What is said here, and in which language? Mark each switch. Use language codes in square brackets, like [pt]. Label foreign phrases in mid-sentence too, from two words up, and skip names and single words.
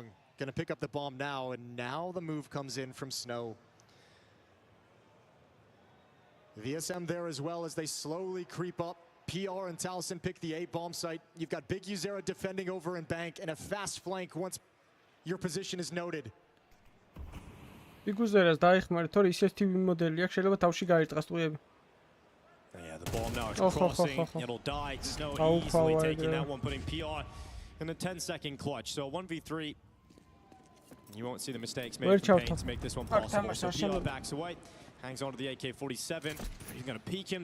[en] Going to pick up the bomb now, and now the move comes in from Snow. VSM there as well as they slowly creep up. PR and Towson pick the A bomb site. You've got Biguzera defending over in bank and a fast flank once your position is noted. [ka] Biguzera's დაიხმარეთ, თორე ისეთ TV მოდელი აქვს, შეიძლება თავში გაერტყას ტყუები. [en] Yeah, the bomb now is crossing. It'll die. Snow easily taking that one, putting PR in a 10-second clutch. So 1v3. You won't see the mistakes made from Pain to make this one possible. So PR backs away. Hangs on to the AK-47. He's going to peek him.